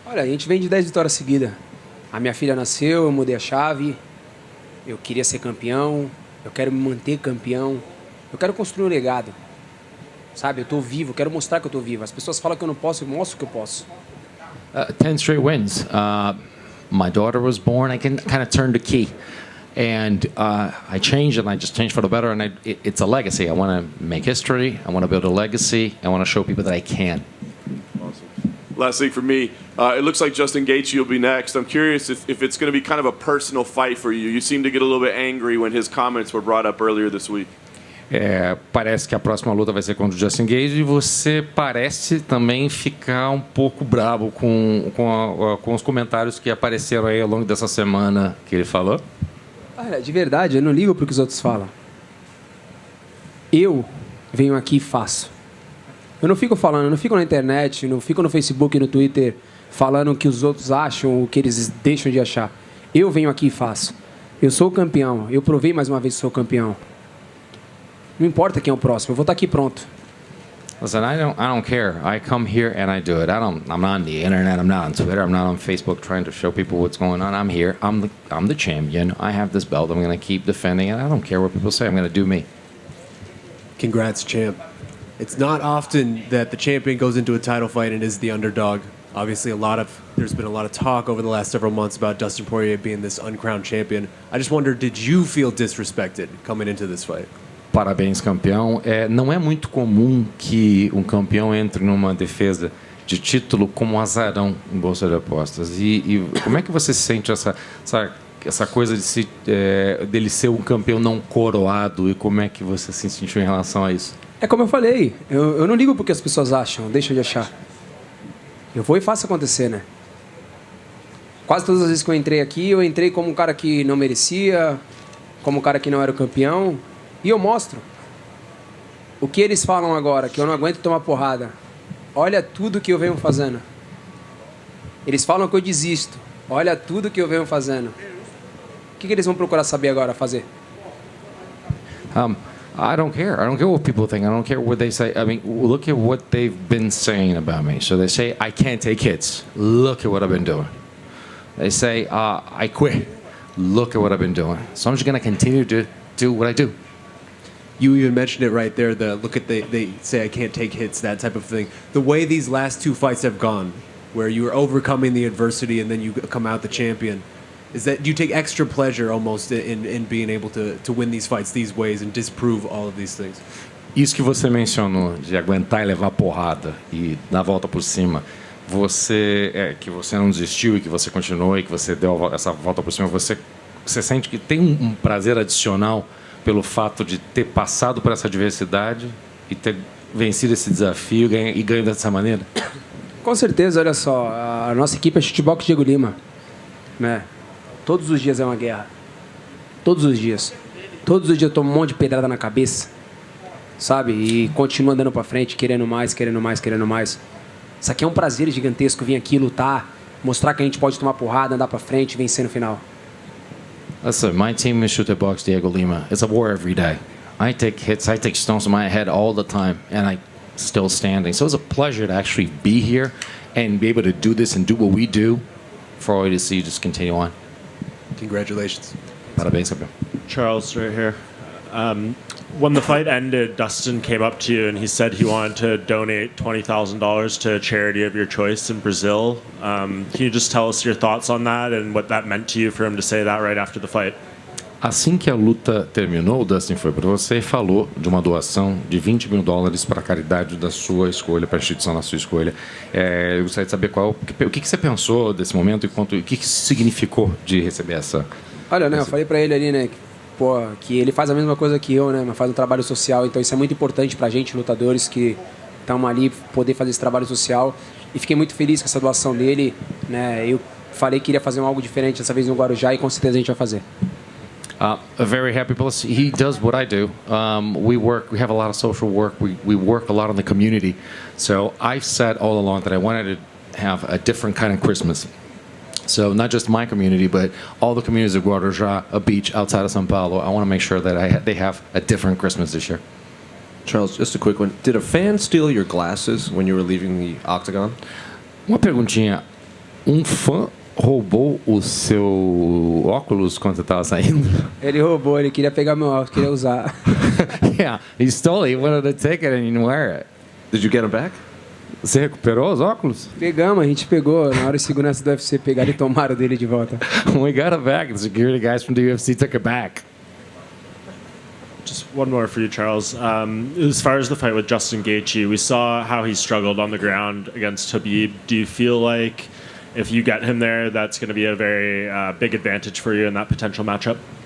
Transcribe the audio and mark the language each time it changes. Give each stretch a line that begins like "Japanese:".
Portuguese: Olha, a gente vem de 10 vitórias seguidas. A minha filha nasceu, eu mudei a chave, eu queria ser campeão, eu quero me manter campeão, eu quero construir um legado, sabe? Eu estou vivo, eu quero mostrar que eu estou vivo. As pessoas falam que eu não posso, eu mostro que eu posso.
English: 10 straight wins. My daughter was born, I can kind of turn the key. And I changed, and I just changed for the better, and it's a legacy. I want to make history, I want to build a legacy, I want to show people that I can. Last thing for me, it looks like Justin Gaethje will be next. I'm curious if it's going to be kind of a personal fight for you. You seem to get a little bit angry when his comments were brought up earlier this week.
Portuguese: Parece que a próxima luta vai ser contra o Justin Gaethje e você parece também ficar um pouco bravo com os comentários que apareceram aí ao longo dessa semana que ele falou. Olha, de verdade, eu não ligo para o que os outros falam. Eu venho aqui e faço. Eu não fico falando, eu não fico na internet, não fico no Facebook e no Twitter falando o que os outros acham, o que eles deixam de achar. Eu venho aqui e faço. Eu sou o campeão, eu provei mais uma vez que sou campeão. Não importa quem é o próximo, eu vou estar aqui pronto.
English: Listen, I don't care. I come here and I do it. I'm not on the internet. I'm not on Twitter. I'm not on Facebook trying to show people what's going on. I'm here. I'm the champion. I have this belt. I'm going to keep defending it. I don't care what people say. I'm going to do me. Congrats, champ. It's not often that the champion goes into a title fight and is the underdog. Obviously, there's been a lot of talk over the last several months about Dustin Poirier being this uncrowned champion. I just wonder, did you feel disrespected coming into this fight?
Portuguese: Parabéns, campeão. Não é muito comum que um campeão entre numa defesa de título como azarão em bolsa de apostas. E como é que você se sente essa coisa dele ser um campeão não coroado, e como é que você se sentiu em relação a isso? É como eu falei, eu não ligo porque as pessoas acham, deixa de achar. Eu vou e faço acontecer, né? Quase todas as vezes que eu entrei aqui, eu entrei como um cara que não merecia, como um cara que não era o campeão, e eu mostro. O que eles falam agora, que eu não aguento tomar porrada, olha tudo que eu venho fazendo. Eles falam que eu desisto, olha tudo que eu venho fazendo. O que eles vão procurar saber agora, fazer?
English: I don't care. I don't care what people think. I don't care what they say. I mean, look at what they've been saying about me. So they say, I can't take hits. Look at what I've been doing. They say, I quit. Look at what I've been doing. So I'm just going to continue to do what I do. You even mentioned it right there. They say I can't take hits, that type of thing. The way these last 2 fights have gone, where you are overcoming the adversity and then you come out the champion, is that you take extra pleasure almost in being able to win these fights these ways and disprove all of these things.
Portuguese: Isso que você mencionou, de aguentar e levar porrada e dar a volta por cima, que você não desistiu e que você continuou e que você deu essa volta por cima, você sente que tem um prazer adicional pelo fato de ter passado por essa adversidade e ter vencido esse desafio e ganho dessa maneira? Com certeza, olha só, a nossa equipe é Chutebox Diego Lima, né? Todos os dias é uma guerra. Todos os dias. Todos os dias eu tomo um monte de pedrada na cabeça, sabe? E continuo andando pra frente, querendo mais, querendo mais, querendo mais. Isso aqui é um prazer gigantesco, vir aqui lutar, mostrar que a gente pode tomar porrada, andar pra frente, vencer no final.
English: Listen, my team is Chutebox Diego Lima. It's a war every day. I take hits, I take stones in my head all the time, and I still standing. So it's a pleasure to actually be here and be able to do this and do what we do for all you to see just continue on. Congratulations.
Portuguese: Parabéns, campeão.
English: Charles, right here. When the fight ended, Dustin came up to you and he said he wanted to donate $20,000 to a charity of your choice in Brazil. Can you just tell us your thoughts on that and what that meant to you for him to say that right after the fight?
Portuguese: Assim que a luta terminou, o Dustin foi para você e falou de uma doação de $20 mil para a caridade da sua escolha, para a instituição da sua escolha. Eu gostaria de saber o que você pensou desse momento e o que significou de receber essa... Olha, né, eu falei pra ele ali, né, que ele faz a mesma coisa que eu, né, mas faz um trabalho social, então isso é muito importante pra gente, lutadores que estamos ali, poder fazer esse trabalho social. E fiquei muito feliz com essa doação dele, né, eu falei que iria fazer algo diferente dessa vez no Guarujá e com certeza a gente vai fazer.
English: Very happy. Plus, he does what I do. We have a lot of social work. We work a lot in the community. So I've said all along that I wanted to have a different kind of Christmas. So not just my community, but all the communities of Guarujá, a beach outside of São Paulo. I want to make sure that they have a different Christmas this year. Charles, just a quick one. Did a fan steal your glasses when you were leaving the octagon?
Portuguese: Uma perguntinha. Fã roubou o seu óculos quando você estava saindo? Ele roubou, ele queria pegar meu óculos, queria usar.
English: Yeah, he stole it. He wanted to take it and he didn't wear it. Did you get them back?
Portuguese: Você recuperou os óculos? Pegamos, a gente pegou. Na hora os seguranças do UFC pegaram e tomaram dele de volta.
English: We got it back. The security guys from the UFC took it back. Just one more for you, Charles. As far as the fight with Justin Gaethje, we saw how he struggled on the ground against Khabib. Do you feel like if you get him there, that's going to be a very big advantage for you in that potential matchup?